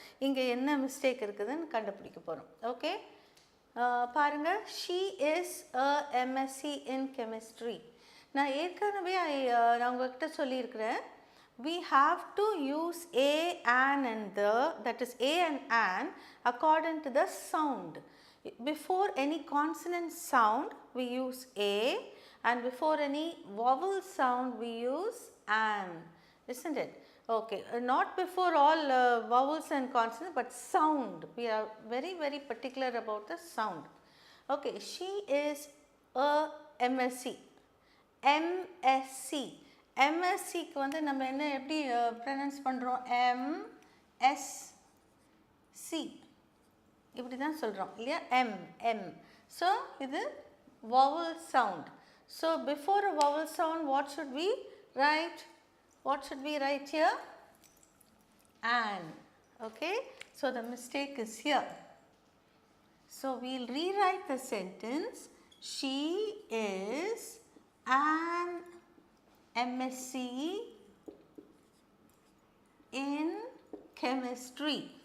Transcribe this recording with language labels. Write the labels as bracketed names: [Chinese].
[Tamil] இங்கே என்ன மிஸ்டேக் இருக்குதுன்னு கண்டுபிடிக்க போகிறோம். ஓகே, பாருங்க, [English] she is a MSc in chemistry. [Tamil] நான் ஏற்கனவே நான் உங்ககிட்ட சொல்லியிருக்கிறேன், [English] we have to use a, an and the, that is a and an according to the sound. Before any consonant sound we use a, and before any vowel sound we use an, isn't it? Okay, not before all vowels and consonants, but sound. We are very particular about the sound. Okay, she is a MSc. MSc. [Tamil] MScக்கு வந்து நம்ம என்ன எப்படி pronounce பண்ணுறோம்? MSc இப்படி தான் சொல்கிறோம் இல்லையா? [English] M. So [Tamil] இது [English] vowel sound. So before a vowel sound, what should we write? What should we write here? An. Okay, so the mistake is here. So we'll rewrite the sentence. She is an MSc in chemistry.